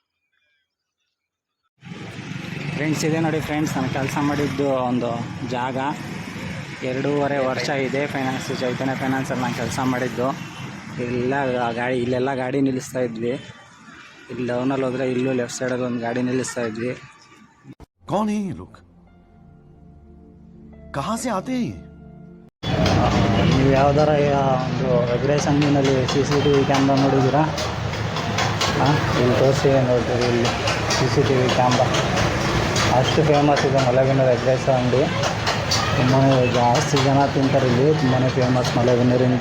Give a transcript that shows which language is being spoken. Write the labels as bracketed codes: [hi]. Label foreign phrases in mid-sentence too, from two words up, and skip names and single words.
[kn] ಫ್ರೆಂಡ್ಸ್, ಇದೆ ನೋಡಿ ಫ್ರೆಂಡ್ಸ್, ನಾನು ಕೆಲಸ ಮಾಡಿದ್ದು ಒಂದು ಜಾಗ. 2.5 ವರ್ಷ ಇದೆ ಚೈತನ್ಯ ಫೈನಾನ್ಸಲ್ಲಿ ನಾನು ಕೆಲಸ ಮಾಡಿದ್ದು. ಇಲ್ಲೆಲ್ಲ ಗಾಡಿ ನಿಲ್ಲಿಸ್ತಾ ಇದ್ವಿ. ಇಲ್ಲಿ ಡೌನಲ್ಲಿ ಹೋದರೆ ಇಲ್ಲೂ [en] left side [kn] ಒಂದು ಗಾಡಿ ನಿಲ್ಲಿಸ್ತಾ ಇದ್ವಿ. [hi] कौन है ये लोग, कहाँ से आते हैं? [kn] ನೀವು ಯಾವ್ದಾರ ಒಂದು ಎಗ್ರೆಸ್ ಅಂಗಡಿನಲ್ಲಿ [en] CCTV camera [kn] ನೋಡಿದ್ದೀರಾ? ಇಲ್ಲಿ ತೋರಿಸಿ ನೋಡ್ತೀವಿ. ಇಲ್ಲಿ [en] CCTV camera [kn] ಅಷ್ಟು ಫೇಮಸ್ ಇದೆ ಮಲೆಬೆನ್ನೂರು ಎಗ್ರೆಸ್ ಅಂಗಡಿ. ತುಂಬಾ ಜಾಸ್ತಿ ಜನ ತಿಂತಾರೆ ಇಲ್ಲಿ, ತುಂಬಾ ಫೇಮಸ್ ಮಲೆಬೆನ್ನೂರಿಂದು.